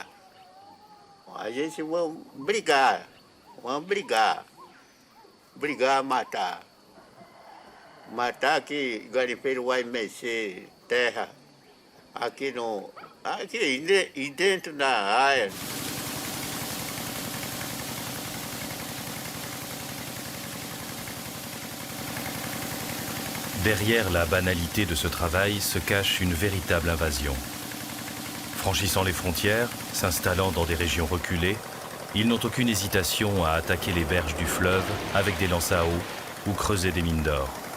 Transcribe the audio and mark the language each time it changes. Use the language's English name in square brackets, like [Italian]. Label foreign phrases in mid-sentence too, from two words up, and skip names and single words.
[Portuguese] A gente vai brigar, matar que o garimpeiro vai mexer terra aqui dentro da área. [French] Derrière la banalité de ce travail se cache une véritable invasion. Franchissant les frontières, s'installant dans des régions reculées, ils n'ont aucune hésitation à attaquer les berges du fleuve avec des lances à eau ou creuser des mines d'or.